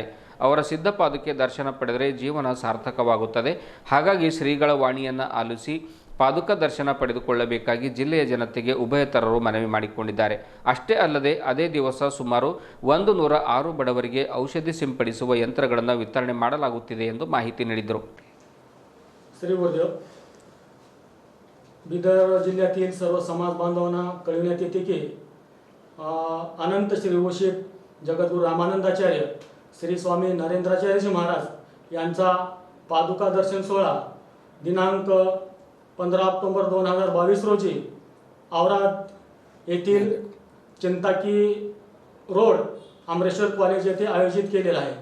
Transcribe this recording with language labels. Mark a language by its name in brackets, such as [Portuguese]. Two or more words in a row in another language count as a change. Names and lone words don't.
[Kannada] ಅವರ ಸಿದ್ಧ ಪಾದುಕೆ ದರ್ಶನ ಪಡೆದರೆ ಜೀವನ ಸಾರ್ಥಕವಾಗುತ್ತದೆ. ಹಾಗಾಗಿ ಶ್ರೀಗಳ ವಾಣಿಯನ್ನು ಆಲಿಸಿ ಪಾದುಕ ದರ್ಶನ ಪಡೆದುಕೊಳ್ಳಬೇಕಾಗಿ ಜಿಲ್ಲೆಯ ಜನತೆಗೆ ಉಭಯತರರು ಮನವಿ ಮಾಡಿಕೊಂಡಿದ್ದಾರೆ. ಅಷ್ಟೇ ಅಲ್ಲದೆ ಅದೇ ದಿವಸ ಸುಮಾರು 106 ಬಡವರಿಗೆ ಔಷಧಿ ಸಿಂಪಡಿಸುವ ಯಂತ್ರಗಳನ್ನು ವಿತರಣೆ ಮಾಡಲಾಗುತ್ತಿದೆ ಎಂದು ಮಾಹಿತಿ ನೀಡಿದರು. [Marathi] श्री गुरुदेव, बिदर जिल्ह्यातील सर्व समाज बांधवांना कळविण्यात येते की अनंत श्रीभूषित जगद्गुरू रामानंदाचार्य श्री स्वामी नरेंद्राचार्यजी महाराज यांचा पादुका दर्शन सोहळा दिनांक 15 ऑक्टोबर 2022 रोजी औराद येथील चिंताकी रोड अमरेश्वर कॉलेज येथे आयोजित केलेला आहे.